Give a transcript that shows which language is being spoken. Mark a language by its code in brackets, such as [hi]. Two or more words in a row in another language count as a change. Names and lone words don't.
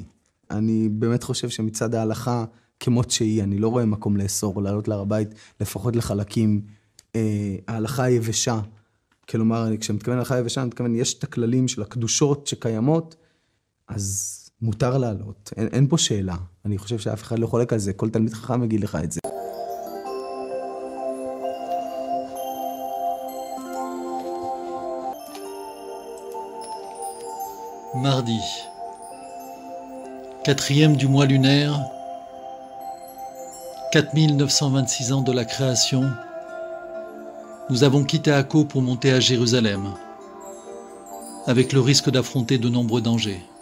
[he] אני באמת חושב שמצד ההלכה כמות שהיא, אני לא רואה מקום לאסור או לעלות להר הבית, לפחות לחלקים, ההלכה היבשה. כלומר, כשמתכוון להלכה היבשה, אני מתכוון, יש את הכללים של הקדושות שקיימות, אז מותר לעלות. אין פה שאלה. אני חושב שאף אחד לא חולק על זה. כל תלמיד חכם יגיד לך את זה. [fr] Mardi, 4e du mois lunaire, 4926 ans de la création, nous avons quitté Akko pour monter à Jérusalem, avec le risque d'affronter de nombreux dangers.